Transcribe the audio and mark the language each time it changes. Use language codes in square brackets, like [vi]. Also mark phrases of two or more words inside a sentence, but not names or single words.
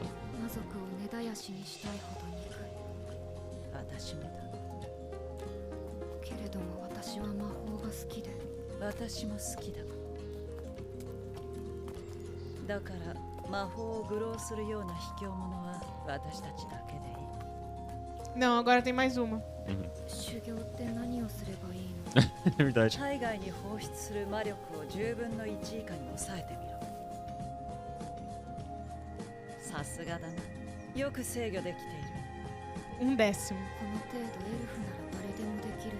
[ja] 魔族を根絶やしにしたいほど憎い私もだ。けれども私は魔法が好きで私も好きだ。だから魔法を愚弄するような卑怯者は私たちだけでいい。 [pt] Não, agora tem mais uma. [ja] 修行って何をすればいいの [pt] É verdade. [ja] 海外に放出する魔力を10分の1以下に抑えてみろ。さすがだな。よく制御できている。 [pt] Um décimo. [ja] この程度エルフなら誰でもできるよ